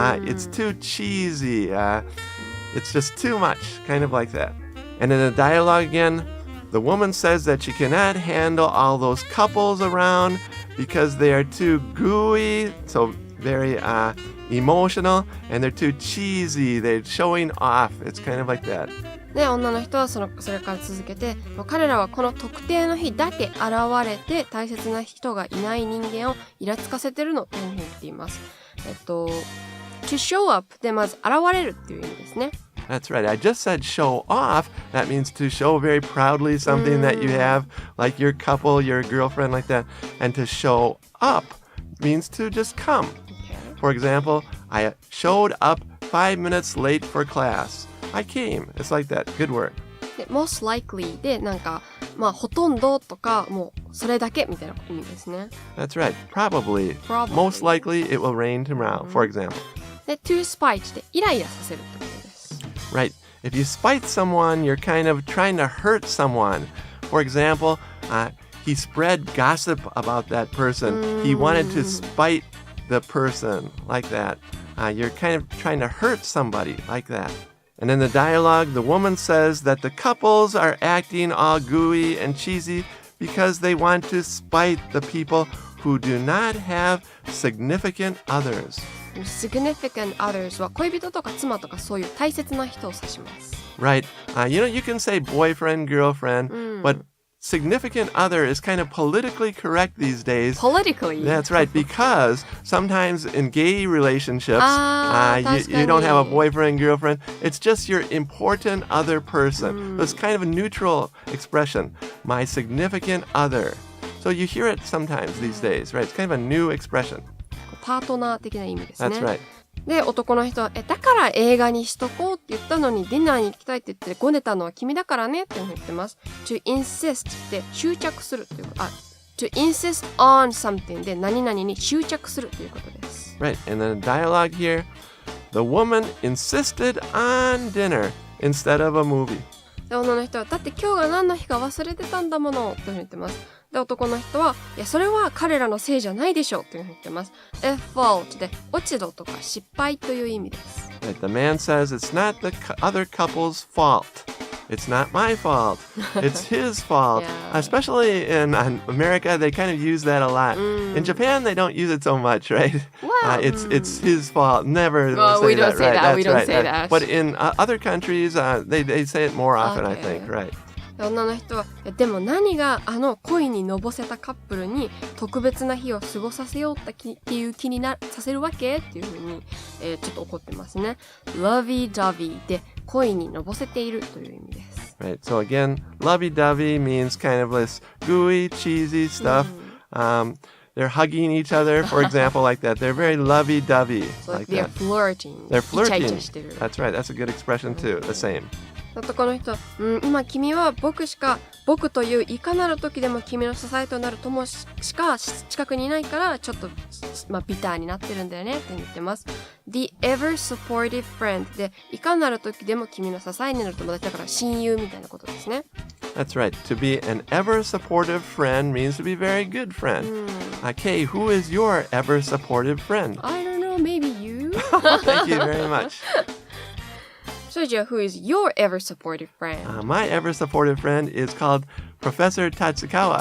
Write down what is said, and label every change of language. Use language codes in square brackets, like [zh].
[en] It's too cheesy. It's just too much, kind of like that. And in the dialogue again, the woman says that she cannot handle all those couples around because they are too gooey, so very emotional, and they're too cheesy. They're showing off. It's kind of like that. [ja] で、女の人はそれから続けて、彼らはこの特定の日だけ現れて大切な人がいない人間をイラつかせてるのというふうに言っています。 [en] to show up [ja] でまず現れるっていう意味ですね。 [en] That's right. I just said show off. That means to show very proudly something that you have, like your couple, your girlfriend, like that. And to show up means to just come. Okay. For example, I showed up 5 minutes late for class. I came. It's like that. Good word. [ja] で [en] most likely [ja] でなんかほとんどとかもうそれだけみたいな意味ですね。 [en] That's right. Probably. Most likely it will rain tomorrow, for example. [ja] で [en] to spite [ja] でイライラさせるってことです。 [en] Right. If you spite someone, you're kind of trying to hurt someone. For example, he spread gossip about that person. He wanted to spite the person, like that. You're kind of trying to hurt somebody, like that. And in the dialogue, the woman says that the couples are acting all gooey and cheesy because they want to spite the people who do not have significant others. significant others [ja] は恋人とか妻とかそういう大切な人を指します。 [en] Right. You can say boyfriend, girlfriend, but significant other is kind of politically correct these days. Politically? That's right, because sometimes in gay relationships, you don't have a boyfriend, girlfriend. It's just your important other person. So it's kind of a neutral expression. My significant other. So you hear it sometimes these days, right? It's kind of a new expression. [ja] パートナー的な意味ですね。 [en] That's right. [ja] で、男の人は、だから映画にしとこうって言ったのに、ディナーに行きたいって言ってごねたのは君だからねっていうふうに言ってます。 [en] to insist [ja] って執着するというか、 [en] to insist on something [ja] で何々に執着するということです。 [en] Right, and then the dialogue here, the woman insisted on dinner instead of a movie. [ja] で、女の人は、だって今日が何の日か忘れてたんだものというふうに言ってます。で、男の人は、いや、それは彼らのせいじゃないでしょというふうに言ってます。 [en] a fault [ja] で、落ち度とか失敗という意味です。 [en] Right, the man says it's not the other couple's fault. It's not my fault. It's his fault. Yeah. Especially in America, they kind of use that a lot. In Japan, they don't use it so much, right? Wow. It's his fault. Never Well, say we don't say right? that. That's We don't right. say that. But in other countries, they say it more often, I Okay. think, right? [ja] で、女の人は、でも何が恋にのぼせたカップルに特別な日を過ごさせようっていう気にさせるわけっていうふうに、ちょっと怒ってますね。 lovey-dovey で恋にのぼせているという意味です。 [en] Right. So again, lovey-dovey means kind of this gooey, cheesy stuff. They're hugging each other, for example, like that. They're very lovey-dovey. So like they're that. flirting. They're [ja] イチャイ [en] flirting. [ja] チャしてる。 [en] That's right. That's a good expression too. The same. [ja] 男の人は、今君は僕といういかなる時でも君の支えとなる友しか近くにいないからちょっと、ビターになってるんだよねって言ってます。 [en] The ever supportive friend [ja] でいかなる時でも君の支えになる友達だから親友みたいなことですね。 [en] That's right. To be an ever supportive friend means to be a very good friend. Kay, who is your ever supportive friend? I don't know, maybe you? Thank you very much. So, who is your ever supportive friend? My ever supportive friend is called Professor Tatsukawa.